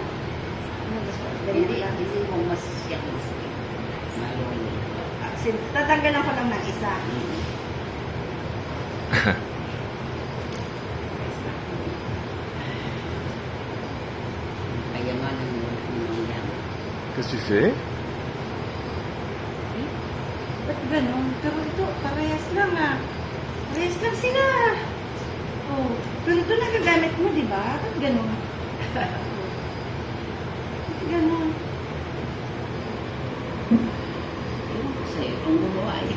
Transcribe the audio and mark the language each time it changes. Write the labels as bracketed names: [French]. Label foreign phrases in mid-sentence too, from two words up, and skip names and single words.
[Filipino] Ano gusto mo? Ganyan lang. Hindi mo mas siya Tatanggalan ko lang ng isa. Kayamanan mo yan. [French] Qu'est-ce que tu fais? [Filipino] Ba't ganun? Pero ito, parehas lang Parehas lang sila. Oh, pero ito nagagamit mo, di ba? Ba't ganun? Ba't ganun? Ewan ko sa'yo kung gumawa